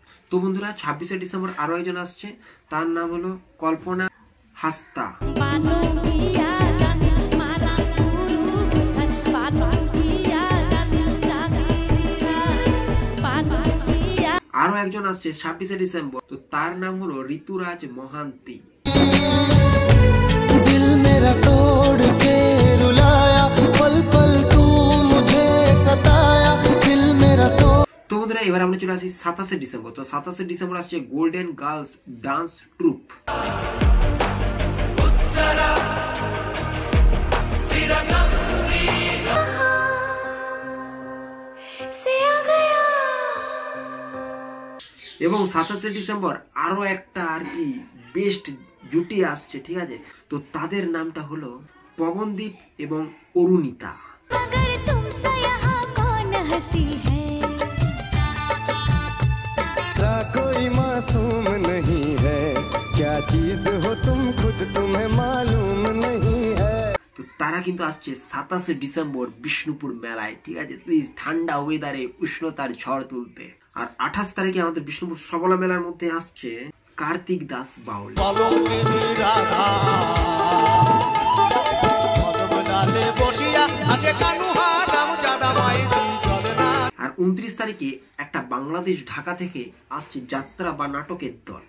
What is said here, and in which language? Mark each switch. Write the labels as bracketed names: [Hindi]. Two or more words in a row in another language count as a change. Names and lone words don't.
[Bangla] তো বন্ধুরা 26শে ডিসেম্বর আরো একজন আসছে, তার নাম হলো কল্পনা হাস্তা। আরো একজন আসছে 26শে ডিসেম্বর, তো তার নাম হলো ঋতুরাজ মহান্তি। [Hindi] दिल मेरा तोड़ के रुलाया पल पल तू मुझे सताया दिल मेरा तो [Bangla] বন্ধুরা এবার আমরা চলে আসি 27শে ডিসেম্বর। তো 27শে ডিসেম্বর আসছে গোল্ডেন গার্লস ডান্স ট্রুপ। এবং 27শে ডিসেম্বর আরো একটা আর কি বেস্ট জুটি আসছে, ঠিক আছে? তো তাদের নামটা হলো পবনদীপ এবং অরুণিতা। [Hindi] कोई मासूम नहीं है क्या चीज हो तुम खुद तुम्हें मालूम नहीं है। [Bangla] তো তারা কিন্তু আসছে 27শে ডিসেম্বর বিষ্ণুপুর মেলায়, ঠিক আছে? প্লিজ ঠান্ডা ওয়েদারে উষ্ণতার ঝড় তুলতে। আর 28 তারিখে আমাদের বিষ্ণুপুর সবলা মেলার মধ্যে আসছে কার্তিক দাস বাউল। আর 29 তারিখে একটা বাংলাদেশ ঢাকা থেকে আসছে যাত্রা বা নাটকের দল।